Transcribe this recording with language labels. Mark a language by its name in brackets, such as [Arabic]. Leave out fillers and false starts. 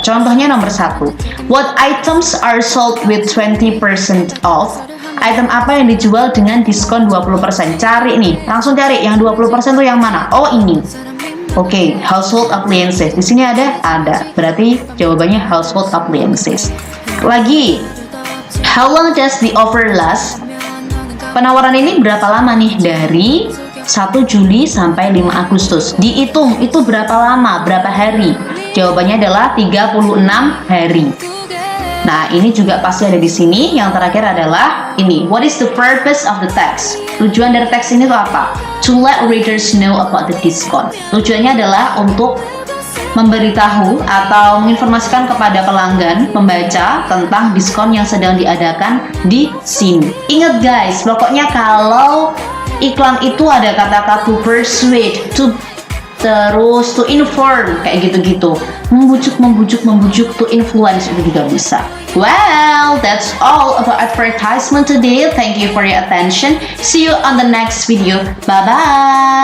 [Indonesian] Contohnya nomor 1, [English] what items are sold with 20% off? [Indonesian] Item apa yang dijual dengan diskon 20%? Cari nih, langsung cari yang 20% tuh yang mana? Oh ini. Oke, household appliances. Di sini ada. Berarti jawabannya household appliances. [English] Lagi, how long does the offer last? [Indonesian] Penawaran ini berapa lama nih? Dari 1 Juli sampai 5 Agustus. Dihitung itu berapa lama, berapa hari? Jawabannya adalah 36 hari. Nah, ini juga pasti ada di sini. Yang terakhir adalah ini. [English] What is the purpose of the text? [Indonesian] Tujuan dari teks ini tuh apa? [English] To let readers know about the discount. [Indonesian] Tujuannya adalah untuk memberitahu atau menginformasikan kepada pelanggan, pembaca tentang diskon yang sedang diadakan di sini. Ingat guys, pokoknya kalau iklan itu ada kata-kata to persuade, terus to inform, kayak gitu-gitu. Membujuk, to influence itu juga bisa. [English] Well, that's all about advertisement today. Thank you for your attention. See you on the next video. Bye-bye.